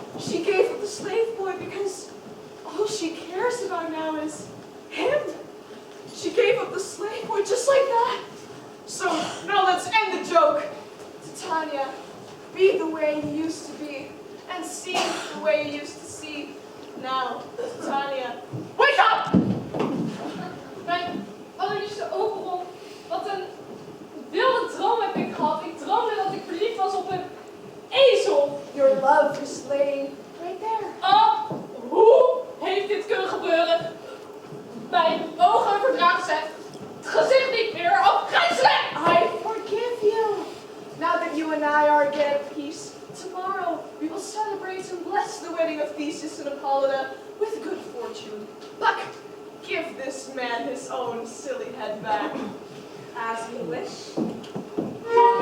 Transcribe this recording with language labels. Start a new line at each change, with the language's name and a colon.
English: She gave up the slave boy because all she cares about now is him. She gave up the slave boy just like that. So now let's end the joke. Titania, be the way you used to be and see the way you used to see. Now, Titania, wake up!
Dutch: Mijn allerliefste Oberon, wat een wilde droom heb ik gehad. Ik droomde dat ik verliefd was op een ezel.
English: Your love is laying right there.
Dutch: Oh, hoe heeft dit kunnen gebeuren? Mijn ogen verdragen ze het gezicht niet meer. Afgrijzelijk!
English: I forgive you. Now that you and I are again at peace, tomorrow we will celebrate and bless the wedding of Theseus and Apolloda with good fortune. Buck, give this man his own silly head back. As you wish.